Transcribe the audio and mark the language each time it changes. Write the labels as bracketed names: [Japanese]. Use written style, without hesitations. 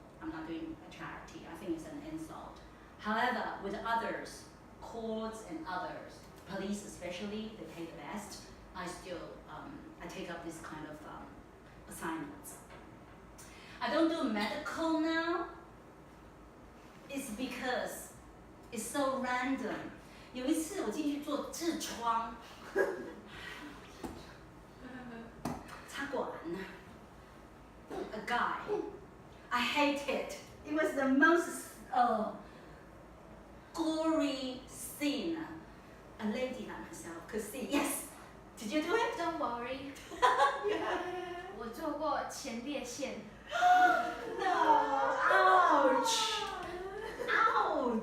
[English] I'm not doing a charity. I think it's an insult. However, with others, courts and others, police especially, they pay the best. I take up this kind of assignments. I don't do medical now. It's because it's so random. [Chinese] 有一次我进去做痔疮，插管 ， [English] a guy. I hate it. It was the most gory scene. A lady like myself could see. Yes. Did you do it? Don't worry. [Chinese] 我做过前列腺。 [English] No. Ouch. Ouch.